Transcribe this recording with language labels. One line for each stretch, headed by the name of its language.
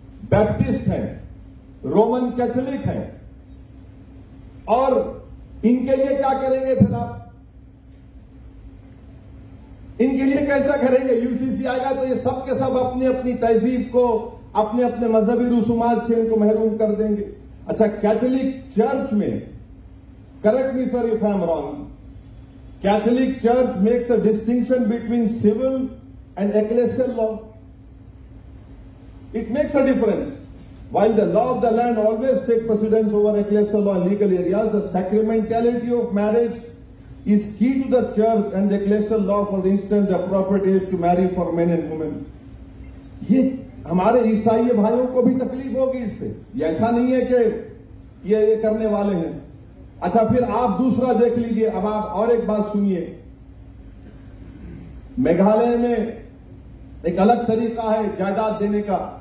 Hindi: Baptist है, Roman Catholic है, और इनके लिए क्या करेंगे फिर आप? इनके लिए कैसा करेंगे? यूसीसी आएगा तो ये सब के सब अपनी अपनी तहजीब को, अपने अपने मजहबी रसूमात से इनको महरूम कर देंगे। अच्छा, कैथोलिक चर्च में
English: correct me sir if I am wrong, Catholic Church makes a distinction between civil and ecclesial law. It makes a difference. While the law of the land always takes precedence over ecclesial law in legal areas, the sacramentality of marriage is key to the church and the ecclesial law. For instance, the appropriate age to marry for men and women.
Hindi: ये हमारे ईसाई भाइयों को भी तकलीफ होगी इससे, ये ऐसा नहीं है कि ये करने वाले हैं। अच्छा, फिर आप दूसरा देख लीजिए। अब आप और एक बात सुनिए, मेघालय में एक अलग तरीका है जायदाद देने का।